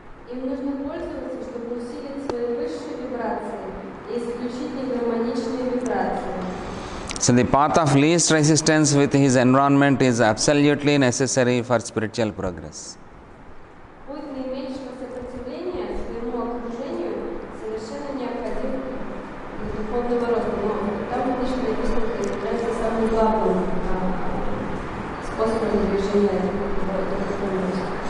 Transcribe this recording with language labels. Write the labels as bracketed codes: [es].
[ru] Им нужно пользоваться, чтобы усилить свои высшие вибрации и исключить негармоничные вибрации. [en] So the path of least resistance with his environment is absolutely necessary for spiritual progress. [ru] Путь наименьшего сопротивления своему окружению совершенно необходим для духовного роста. Но там обычно написано, что является самым главным способом движения духовного роста.